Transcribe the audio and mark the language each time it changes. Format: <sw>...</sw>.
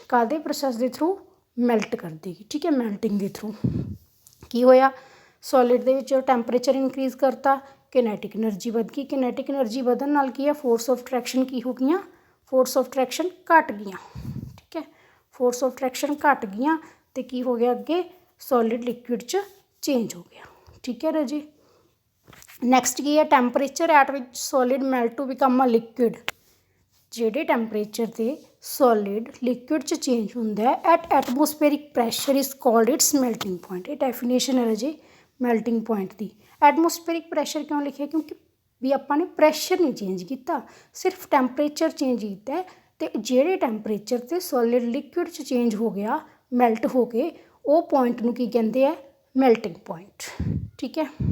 <pa>ਕਾਹਦੇ ਪ੍ਰੋਸੈਸ ਦੇ through melt ਕਰ ਦੇਗੀ। ਠੀਕ ਹੈ, ਮੈਲਟਿੰਗ ਦੇ ਥਰੂ ਕੀ ਹੋਇਆ ਸੋਲਿਡ ਦੇ ਵਿੱਚ ਟੈਂਪਰੇਚਰ ਇਨਕਰੀਜ਼ ਕਰਤਾ, ਕਿਨੈਟਿਕ ਐਨਰਜੀ ਵੱਧ ਗਈ। ਕਿਨੈਟਿਕ ਐਨਰਜੀ ਵਧਣ ਨਾਲ ਕੀ ਹੈ ਫੋਰਸ ਆਫ ਅਟਰੈਕਸ਼ਨ ਕੀ ਹੋ ਗਈਆਂ, ਫੋਰਸ ਆਫ ਅਟਰੈਕਸ਼ਨ ਘੱਟ ਗਈਆਂ। ਠੀਕ ਹੈ, फोर्स ऑफ अट्रैक्शन घट गई तो की हो गया अगे सॉलिड लिक्विड च चेंज हो गया। ठीक है राजी। नैक्सट की है</pa> <en>Temperature at which solid melt to become a liquid.</en> <pa>ਜਿਹੜੇ ਟੈਂਪਰੇਚਰ 'ਤੇ ਸੋਲਿਡ ਲਿਕੁਇਡ 'ਚ ਚੇਂਜ ਹੁੰਦਾ ਹੈ</pa> <en>At atmospheric pressure is called its melting point.</en> <pa>ਇਹ ਡੈਫੀਨੇਸ਼ਨ ਹੈ ਰਾਜੇ ਮੈਲਟਿੰਗ ਪੁਆਇੰਟ ਦੀ। ਐਟਮੋਸਫੇਰਿਕ ਪ੍ਰੈਸ਼ਰ ਕਿਉਂ ਲਿਖਿਆ ਕਿਉਂਕਿ ਵੀ ਆਪਾਂ ਨੇ ਪ੍ਰੈਸ਼ਰ ਨਹੀਂ ਚੇਂਜ ਕੀਤਾ, ਸਿਰਫ ਟੈਂਪਰੇਚਰ ਚੇਂਜ ਕੀਤਾ ਅਤੇ ਜਿਹੜੇ ਟੈਂਪਰੇਚਰ 'ਤੇ ਸੋਲਿਡ ਲਿਕੁਇਡ 'ਚ ਚੇਂਜ ਹੋ ਗਿਆ ਮੈਲਟ ਹੋ ਕੇ ਉਹ ਪੁਆਇੰਟ ਨੂੰ ਕੀ ਕਹਿੰਦੇ ਆ ਮੈਲਟਿੰਗ ਪੁਆਇੰਟ। ਠੀਕ ਹੈ।</pa>